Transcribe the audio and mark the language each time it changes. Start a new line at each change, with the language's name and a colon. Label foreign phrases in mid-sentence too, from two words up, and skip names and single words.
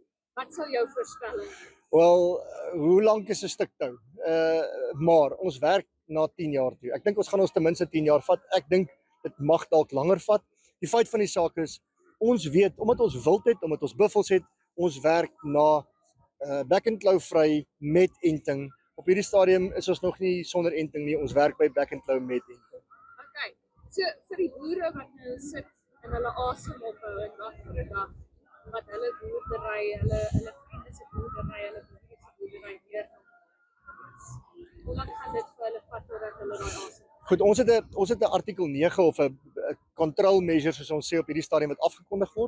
Afrikaans: Wat sal jou voorspelling wees? Wel, hoe lank is 'n stuk tou? Maar ons werk na 10 jaar toe. Ek dink ons gaan ons ten minste 10 jaar vat. Ek dink dit mag dalk langer vat. Die feit van die saak is, ons weet, omdat ons wild het, omdat ons buffels het, ons werk na
English: back and claw
Afrikaans: vry met enting. Op hierdie stadium is ons nog nie sonder enting nie, ons werk by
English: back and claw
Afrikaans: met enting. Okay, so vir die boere wat nou sit en hulle asem ophou en wag vir 'n dag, wat hulle boerdery, hulle vriende se boerdery, hulle boere se boerdery weer. Hoe lank gaan dit vir hulle vat totdat hulle daai asem? Goed, ons het 'n artikel 9 of 'n
English: control measure
Afrikaans: soos ons sê op hierdie stadium wat afgekondig word.